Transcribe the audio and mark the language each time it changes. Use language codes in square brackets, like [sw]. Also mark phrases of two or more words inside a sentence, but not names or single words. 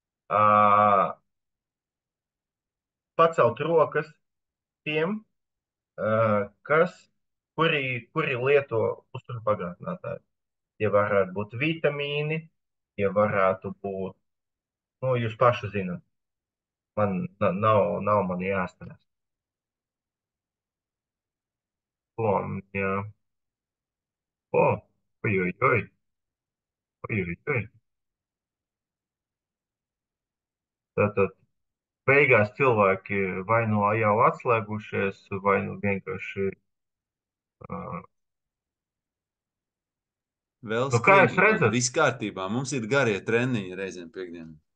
[lv] Uh, pacelt rokas tiem, kuri lieto uzturpagātinātāju. Tie varētu būt vitamīni, tie varētu būt, nu, jūs paši zinat, nav man jāstāsta. Jā. O, oj, oj, oj, oj, oj, oj. Tātad beigās cilvēki vai nu jau atslēgušies, vai nu vienkārši, uh, Vēl nu, kā jūs skrienam, redzat? viss kārtībā. Mums ir garie treniņi reizēm piekdienā.